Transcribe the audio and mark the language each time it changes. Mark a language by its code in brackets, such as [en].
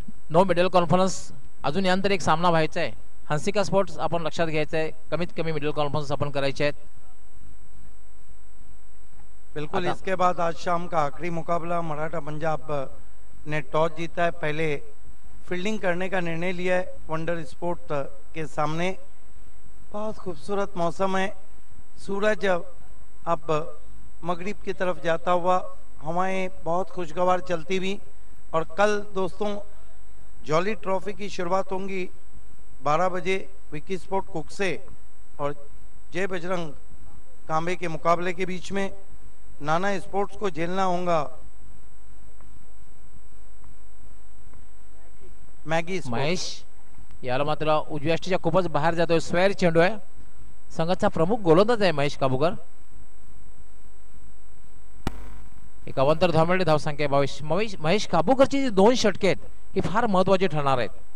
[en] No middle conference. [mr] अजून यानंतर एक सामना व्हायचा आहे. हंसिका स्पोर्ट्स आपण लक्षात घ्यायचं आहे, कमीत कमी मिडल कॉन्फरन्स आपण करायचे आहेत. [hi] बिल्कुल. इसके बाद आज शाम का आखिरी मुकाबला मराठा पंजाब ने टॉस जीता है, पहले फील्डिंग करने का निर्णय लिया है वंडर स्पोर्ट के सामने. बहुत खूबसूरत मौसम है, सूरज अब मगरिब की तरफ जाता हुआ, हवाएं बहुत खुशगवार चलती हुई. और कल दोस्तों जॉली ट्रॉफी की शुरुआत होंगी 12 बजे विकी स्पोर्ट कुक से और जय बजरंग कांबे के मुकाबले के बीच में. नाना स्पोर्ट्स को झेलना होगा मॅगी स्पोर्ट्स. [mr] महेश याला मात्र उजव्या यष्टीच्या खूपच बाहेर जातोय. स्क्वेअर चेंडू आहे. संघाचा प्रमुख गोलंदाज आहे महेश काबूकर. एक अवंतर धाव मिळाली. धाव संख्या 22. महेश काबूकरची जी 2 षटके आहेत ही फार महत्वाची ठरणार आहेत.